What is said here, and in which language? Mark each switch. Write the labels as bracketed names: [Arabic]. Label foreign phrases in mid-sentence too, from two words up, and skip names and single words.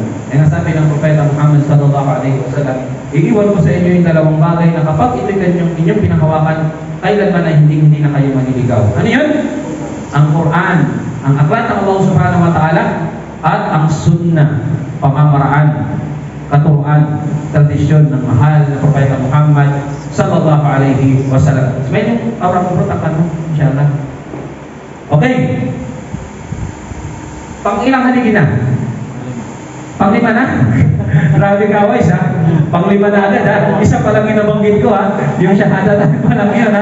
[Filipino] Ang sabi ng Propeta Muhammad [Arabic] صلى الله عليه وسلم, [Filipino] iiwan ko sa inyo yung 2 bagay na kapag ito'y inyong pinahawakan, kailanman na hindi na kayo maniligaw. Ano yun? Ang Quran, ang aklat ng Allah [Arabic] سبحانه وتعالى, [Filipino] at ang sunnah, pamamaraan, katuruan, tradisyon ng mahal na Propeta Muhammad [Arabic] صلى الله عليه وسلم. [Filipino] So, may yung aura mo protakan mo, inshallah. Okay. Pang-ilang haligi na? Pang-5 na? Grabe ka, Wais, ha? Pang-5 na agad, ha? Isa pa lang yung nabanggit ko, ha? Yung shahadatan pa lang yun, ha?